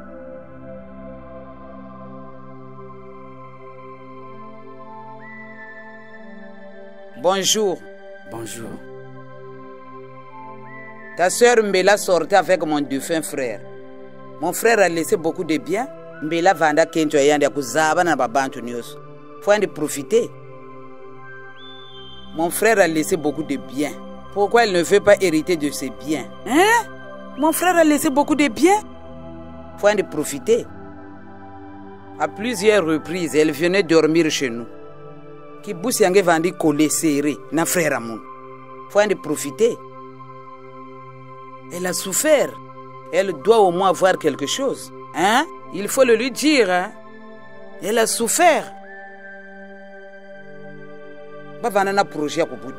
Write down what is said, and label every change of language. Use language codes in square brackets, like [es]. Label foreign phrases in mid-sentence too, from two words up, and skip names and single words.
[fr] Bonjour. Bonjour. Ta sœur Mbela sortait avec mon défunt frère. Mon frère a laissé beaucoup de biens. [kg] Mbela vanda kento yandi akuzaba na babantu nyoso. [fr] Faut en profiter. Mon frère a laissé beaucoup de biens. Pourquoi elle ne veut pas hériter de ses biens? Hein? Mon frère a laissé beaucoup de biens. Faut en profiter. À plusieurs reprises, elle venait dormir chez nous. [kg] Kibusi yange vandi [fr] collé serré [kg] na frère amon. [fr] Faut en profiter. Elle a souffert. Elle doit au moins avoir quelque chose. Hein? Il faut le lui dire. Hein? Elle a souffert. [kg] Bavana na projet ya kubuta.